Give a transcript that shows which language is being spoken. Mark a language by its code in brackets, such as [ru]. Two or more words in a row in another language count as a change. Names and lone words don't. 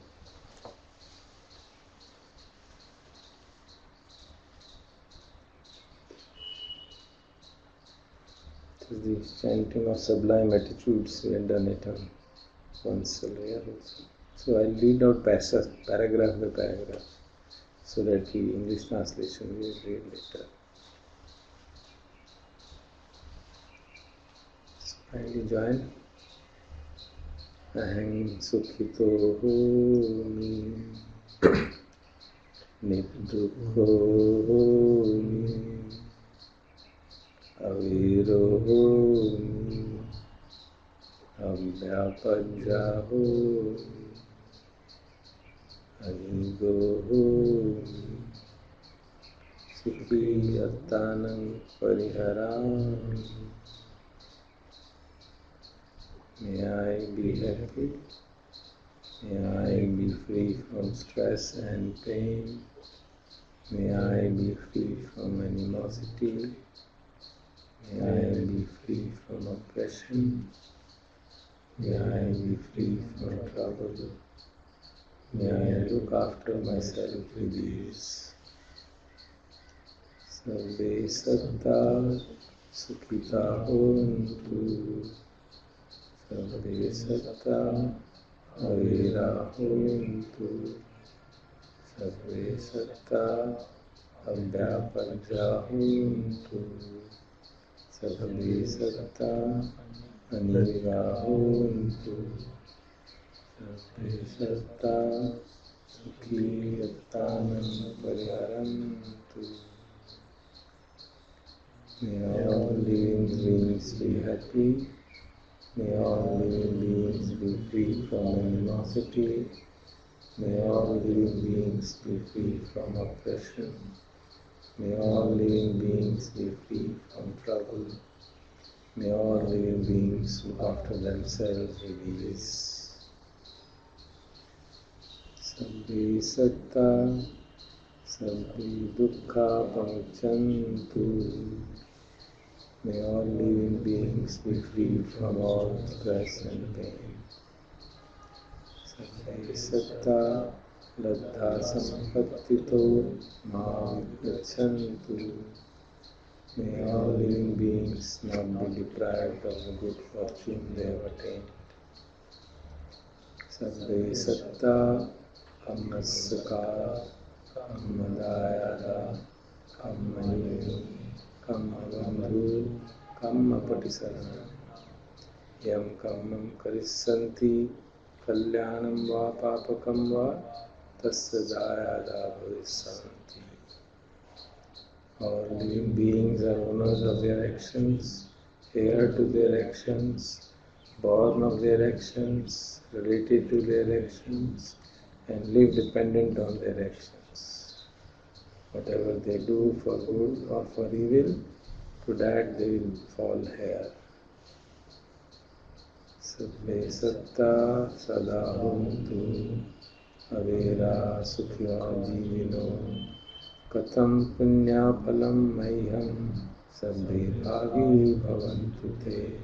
[en] This is the chanting of sublime attitudes. We have done it on once earlier also. So I'll read out paragraph by paragraph, so that the English translation we will read later. Kindly join. [pi] Aham sukhito homi, nidukho homi, aviro homi, avyapajja homi, anigo homi, sukhi attanam pariharami. [en] May I be happy, may I be free from stress and pain, may I be free from animosity, may I be free from oppression, may I be free from trouble, may I look after myself with ease. [pi] Sarve satta sukhita hontu, sarve satta avira hontu, sarve satta avyapajja hontu, sarve satta aniga hontu, sarve satta sukhi attanam pariharantu. [en] May all living beings be happy, may all living beings be free from animosity, may all living beings be free from oppression, may all living beings be free from trouble, may all living beings look after themselves with ease. [pi] Sabbe satta, sabbe dukkha pamucchantu. [en] May all living beings be free from all stress and pain. [pi] Sabbe satta laddha sampattito ma viggachantu. [en] May all living beings not be deprived of the good fortune they have attained. [pi] Sabbe satta kammasakara kammadayada kammayini kammabandhu kammapatisarana yam kammam karissanti kalyanam va papakam va tasya dayada bhavissanti. [en] All living beings are owners of their actions, heir to their actions, born of their actions, related to their actions, and live dependent on their actions. Whatever they do for good or for evil, to that they will fall heir. [pi] Sabbe satta sada hontu, avera sukhya jivino, katham punya phalam mahyam, sabbe bhagi bhavantu te.